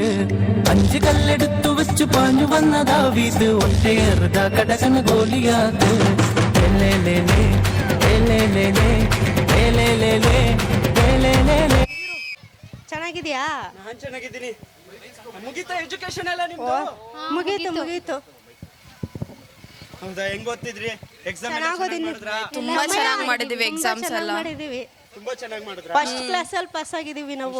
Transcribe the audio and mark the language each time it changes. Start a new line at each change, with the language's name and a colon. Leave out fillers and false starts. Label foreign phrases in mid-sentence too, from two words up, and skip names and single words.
Malayalam: 5 കല്ലെടുത്തു വെച്ചു പാഞ്ഞു വന്ന ദാവീദ് ഒറ്റയേറുത കടക്കണ ഗോലിയാത്ത്. ഏലേലേലേ ഏലേലേലേ ഏലേലേലേ ഏലേലേലേ.
Kannada: ಚೆನ್ನಾಗಿದ್ಯಾ? ನಾನು ಚೆನ್ನಾಗಿದ್ದೀನಿ. ಮುಗೀತಾ ಎಜುಕೇಶನ್ ಎಲ್ಲ ನಿಮ್ದು? ಮುಗೀತು ಹೌದಾ? ಹೆಂಗ್ ಓದ್ತಿದ್ರಿ? ಎಕ್ಸಾಮ್ ತುಂಬಾ ಚೆನ್ನಾಗಿ ಮಾಡಿದೀವಿ ಎಕ್ಸಾಮ್ಸ್ ಎಲ್ಲ ತುಂಬಾ ಚೆನ್ನಾಗಿ ಮಾಡಿದ್ರ?
English: first class
Kannada: ಪಾಸ್ ಆಗಿದೀವಿ ನಾವು.